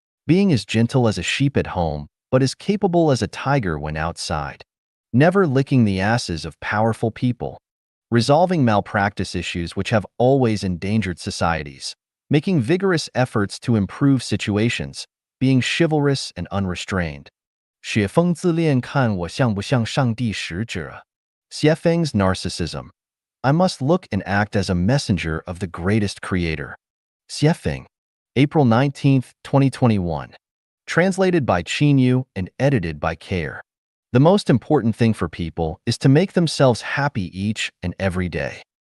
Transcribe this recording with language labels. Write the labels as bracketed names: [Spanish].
[English] Being as gentle as a sheep at home, but as capable as a tiger when outside. Never licking the asses of powerful people. Resolving malpractice issues which have always endangered societies. Making vigorous efforts to improve situations. Being chivalrous and unrestrained. [Chinese] 雪峰自恋看我像不像上帝使者. [English] Xuefeng's narcissism. I must look and act as a messenger of the greatest creator. Xuefeng, April 19, 2021. Translated by Chinyu and edited by Care. The most important thing for people is to make themselves happy each and every day.